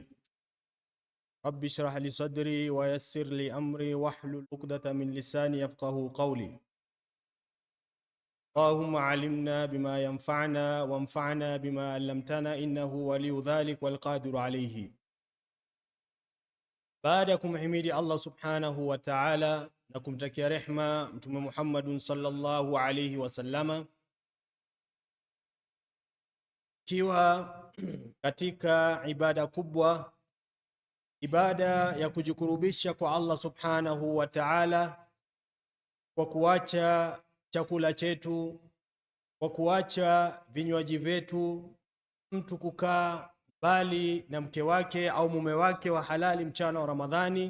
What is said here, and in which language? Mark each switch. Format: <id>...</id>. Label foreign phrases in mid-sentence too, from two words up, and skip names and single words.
<ar>رب اشرح لي صدري ويسر لي أمري واحلل عقدة من لساني يفقهوا قولي. اللهم علمنا بما ينفعنا وانفعنا بما علمتنا إنه ولي ذلك والقادر عليه.</ar> <sw>Baada ya kumhimidi Allah</sw> <ar>سبحانه وتعالى</ar> <sw>na kumtakia rehma Mtume Muhammadun</sw> <ar>صلى الله عليه وسلم,</ar> <sw>kiwa katika ibada kubwa, ibada ya kujikurubisha kwa Allah</sw> <ar>سبحانه وتعالى</ar> <sw>kwa kuacha chakula chetu, kwa kuacha vinywaji vyetu, mtu kukaa bali na mke wake au mume wake wa halali mchana wa Ramadhani.</sw>